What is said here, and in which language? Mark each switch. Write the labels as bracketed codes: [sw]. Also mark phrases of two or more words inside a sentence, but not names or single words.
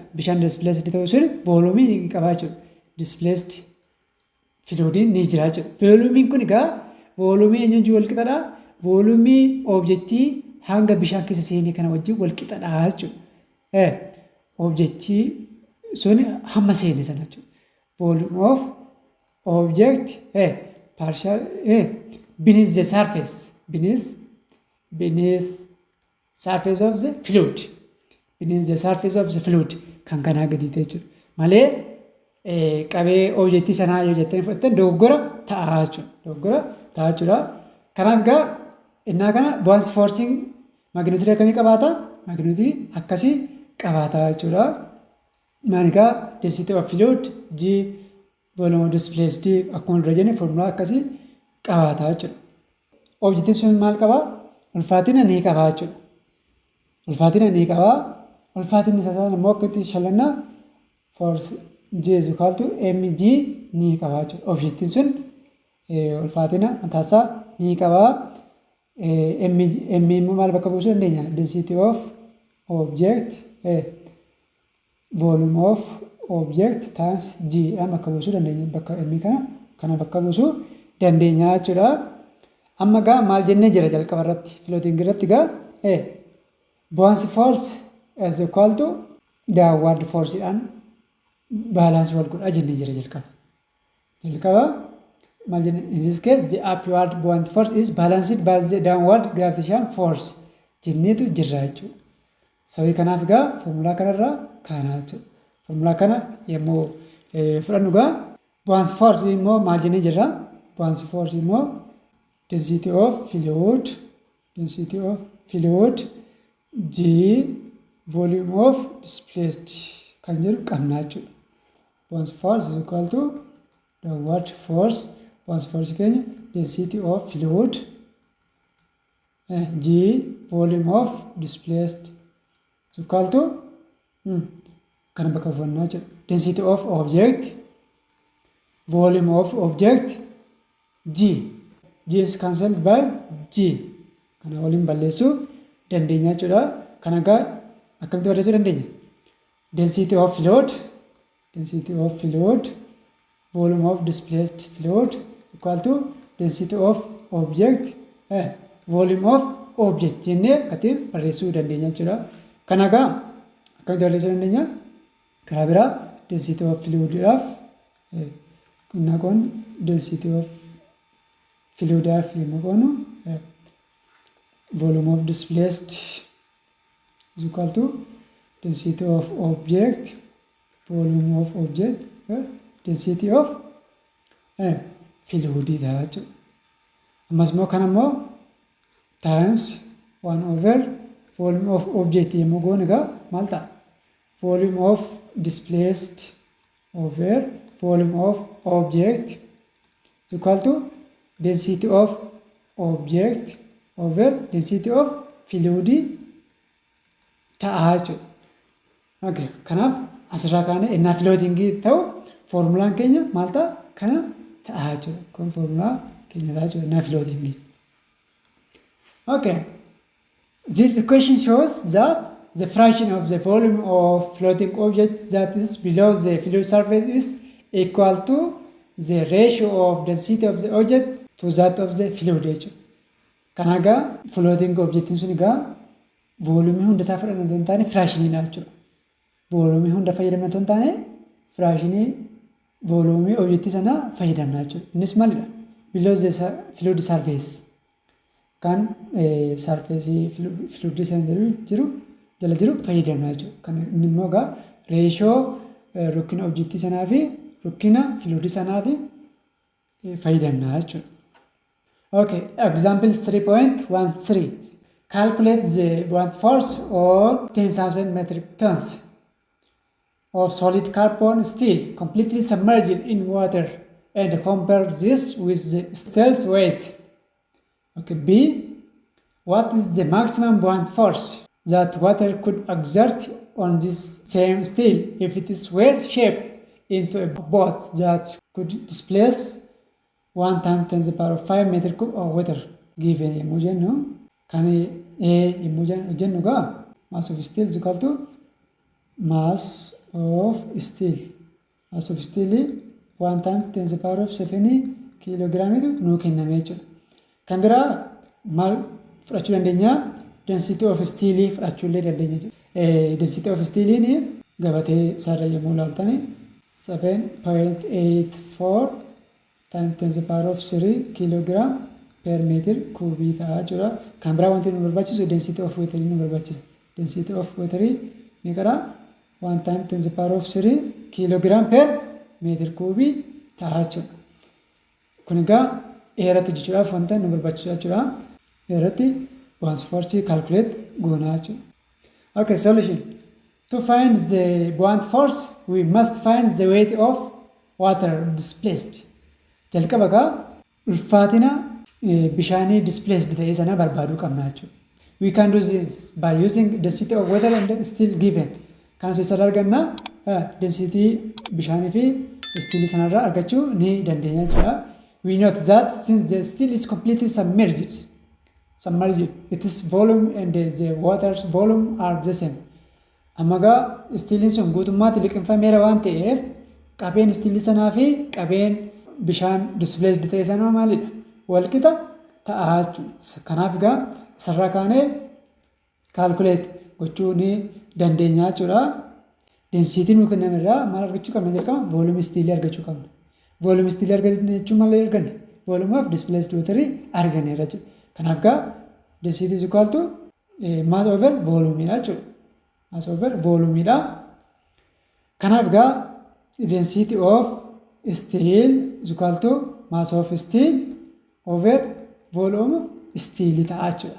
[om] Bishaan displaced ta'uu sun voolumii ni qaba jechuudha. Displaced fluidiin ni jira jechuudha. Voolumiin kun egaa voolumii eenyuun wal qixadha? Voolumii objektii hanga bishaan keessa seenee kana wajjin wal qixadha jechuudha. Objektii sun hamma seene sana jechuudha. [en] Volume of object partial beneath the surface beneath surface of the fluid. Beneath the surface of the fluid [om] kan kanaa gadi ta'e jechuudha. Malee qabee objektii sanaa yoo jettanii fudhattan dogoggora ta'a jechuudha. Dogoggora ta'a jechuudha. Kanaaf egaa innaa kana bu'aansi [en] forcing magnitude [om] akkamii qabaata? Magnitude akkasii qabaata jechuudha. Maal egaa [en] density of fluid G volume of displaced [om] akkuma dura jenne formulaa akkasii qabaata jechuudha. Objektiin sun maal qabaa? Ulfaatina ni qabaa jechuudha. Ulfaatina ni qabaa. Ulfaatinni isaa immoo akkatti shallannaa [en] force G is equal to mg [om] ni qabaa jechuudha. Objektiin sun ulfaatina mataasaa ni qabaa. M immoo maal bakka buusuu dandeenya? [en] Density of object volume of object times G [om] bakka buusuu dandeenya. Bakka M kana bakka buusuu dandeenya jechuudha. Amma egaa maal jennee jira jalqaba irratti filootiin irratti egaa bu'aansi [en] force is equal to downward [om] forceidhaan balance wal godhaa jennee jira jalqaba. Jalqaba maal jenne? [en] In this case the upward buoyant force is balanced by the downward gravitational force [om] jenneetu jirra jechuudha. Sababii kanaaf egaa formulaa kanarraa kaanaa jechuudha. Formulaa kana yommuu fudhannu egaa bu'aansi force immoo maal jennee jirra? Bu'aansi force immoo [en] density of fluid G volume of displaced [om] kan jedhu qabnaa jechuudha. [en] Bu'aansi force is equal to downward force. Bu'aansi force keenya density of fluid G volume of displaced is equal to [om] kana bakka buufannaa jechuudha. [en] Density of object volume of object G is cancelled by G. [om] Kana waliin balleessuu dandeenya jechuudha. Kana egaa akkamitti barreessuu dandeenya? [en] Density of fluid volume of displaced fluid equal to density of object volume of object [om] jennee akkatti barreessuu dandeenya jechuudha. Kana egaa akkamitti barreessuu dandeenya? Karaa biraa [en] density of [om] fluididhaaf qonnaa qoon [en] density of [om] fluididhaaf yommuu qoonu [en] volume of displaced is equal to density of object volume of object density of fluid [om] ta'a jechuudha. Ammas immoo kana immoo [en] times 1 over volume of object [om] yommuu goonu egaa maal ta'a? [en] Volume of displaced over volume of object is equal to density of object over density of fluid [om] ta'a jechuudha. Okay, kanaaf asirraa kaanee innaa filootingii ta'u formulaan keenya maal ta'a? Kana ta'a jechuudha. Kun formulaa keenya ta'a jechuudha innaa filootingii. [en] Okay, this equation shows that the fraction of the volume of floating object that is below the fluid surface is equal to the ratio of density of the object to that of the fluid jechuudha. [om] Kana egaa floating objectiin sun egaa voolumii hunda isaa fudhanna otoo hin taane firaashiniidha jechuudha. Voolumii hunda fayyadamna otoo hin taane firaashinii voolumii objektii sanaa fayyadamna jechuudha. Innis maalidha? [en] Below the fluid surface [om] kan sarfeesii fluidii sana jala jiru fayyadamna jechuudha. Kan inni immoo egaa reeshoo rukkina objektii sanaa fi rukkina fluidii sanaati fayyadamna jechuudha. [en] Okay, example 3.13. Calculate the buoyant force on 10,000 metric tons of solid carbon steel completely submerged in water and compare this with the steel's weight. Okay, B. What is the maximum buoyant force that water could exert on this same steel if it is well shaped into a boat that could displace 1 times 10 to the power of 5 meter cube of water given [om] yommuu jennu kan yommuu jennu egaa [en] mass of steel is equal to mass of steel 1 times 10 to the power of 7 [om] kilograamitu nuu kenname jechuudha. Kan biraa maal fudhachuu dandeenya? [en] Density of steel [om] fudhachuu illee dandeenya jechuudha. [en] Density of steel [om] ni gabatee isaarra yommuu ilaaltan [en] 7.84 times 10 to the power of 3 kilogram per meter cubic [om] ta'a jechuudha. Kan biraa wanti nu barbaachisu [en] density of water [om] nu barbaachisa. [en] Density of water meeqadha? 1 times 10 to the power of 3 kilogram per meter cubic [om] ta'a jechuudha. Kun egaa dheeratu jechuudhaaf wanta nu barbaachisu jechuudha. Dheeratti [en] buoyancy force calculate [om] goonaa jechuudha. [en] Okay, solution. To find the buoyant force, we must find the weight of water displaced. [om] Jalqaba egaa ulfaatina bishaanii displaced ta'e sana barbaaduu qabna jechuudha. [en] We can do this by using density of water and steel given. [om] Kana keessatti arganna density bishaanii fi steel sanarraa argachuu ni dandeenya jechuudha. [en] We note that since the steel is completely submerged, its volume and the water's volume are the same. [om] Amma egaa steeliin sun guutummaatti liqinfameera waan ta'eef qabeen steelii sanaa fi qabeen bishaan displaced ta'e sanaa maalidha? Walqixa ta'a jechuudha. Kanaaf egaa isarraa kaanee calculate gochuu ni dandeenya jechuudha. Density nu kennamerraa maal argachuu qabna jalqaba? Volume steelii argachuu qabna. Volume steelii arganne jechuun maal arganne? [en] Volume of displaced water [om] arganneerra jechuudha. Kanaaf egaa [en] density is equal to mass over volume [om] dha jechuudha. [en] Mass over volume dha. [om] Kanaaf egaa [en] density of steel is equal to mass of steel over volume of steel [om] ta'a jechuudha.